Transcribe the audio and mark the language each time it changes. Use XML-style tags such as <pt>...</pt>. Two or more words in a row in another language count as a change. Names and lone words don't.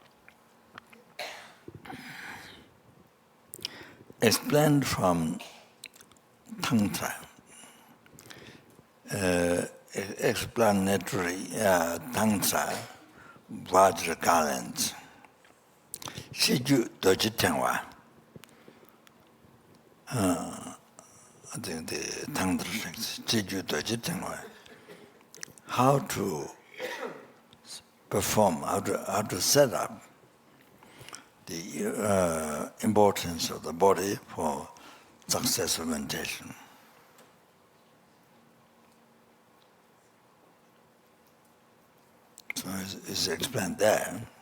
<en>explained from tantra, explanatory tantra, Vajra Garlands.</en> <bo>Shiju doji tengwa.</bo> <en>I think the tantra text,</en> <bo>Shiju doji tengwa.</bo> <en>How to perform, how to set up the importance of the body for successful meditation. So it's explained there.</en>